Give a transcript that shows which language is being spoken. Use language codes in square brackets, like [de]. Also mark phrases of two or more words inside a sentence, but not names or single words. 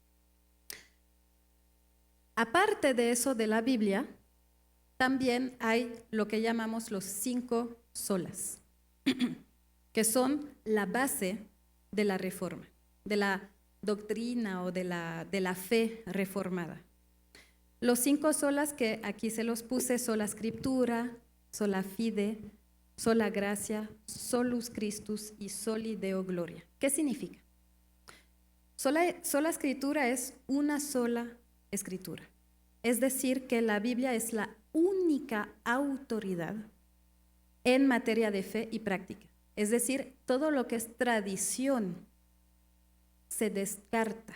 [es] Aparte de eso de la Biblia, también hay lo que llamamos los 5 solas, que son la base de la reforma, de la doctrina o de la fe reformada. Los 5 solas que aquí se los puse: [la] sola scriptura, sola fide, sola gracia, solus Christus y soli Deo gloria. [es] ¿Qué significa? Sola escritura es una sola escritura. Es decir, que la Biblia es la única autoridad en materia de fe y práctica. Es decir, todo lo que es tradición se descarta.